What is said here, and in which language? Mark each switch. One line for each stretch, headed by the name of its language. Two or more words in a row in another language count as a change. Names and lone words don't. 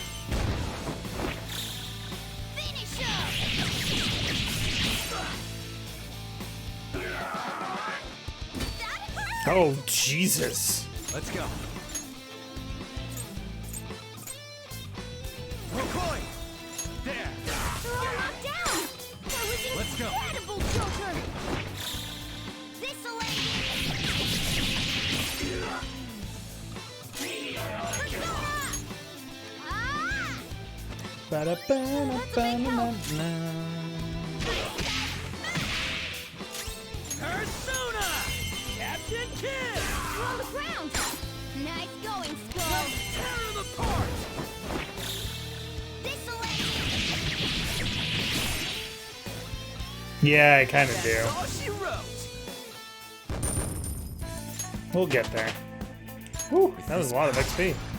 English: Finish him. That hurt. Oh, Jesus. Let's go. McCoy! There! They're all knocked down. That was Let's go. incredible, Joker. This'll end Persona! Ah! Ba-da-ba-da-ba-da-ba-da. Persona! Captain Kidd! We're on the ground. Nice going, Skull. Tear him apart! This'll end Yeah, I kind of do. That's all she wrote! We'll get there. Whew, that was a lot of XP.